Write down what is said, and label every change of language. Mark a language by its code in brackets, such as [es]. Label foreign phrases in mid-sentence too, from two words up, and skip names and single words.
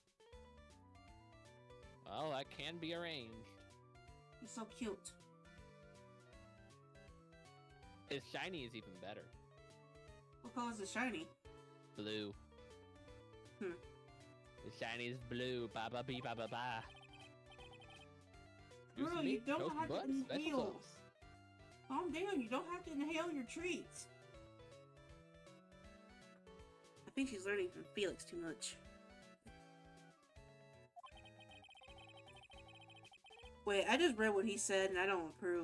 [en] Well, that can be arranged. He's so cute. His shiny is even better. What color is the shiny? Blue. The shiny is blue. Ba ba bee ba ba ba. Bro, you don't have to inhale. Calm down. You don't have to inhale your treats. I think she's learning from Felix too much. Wait, I just read what he said and I don't approve.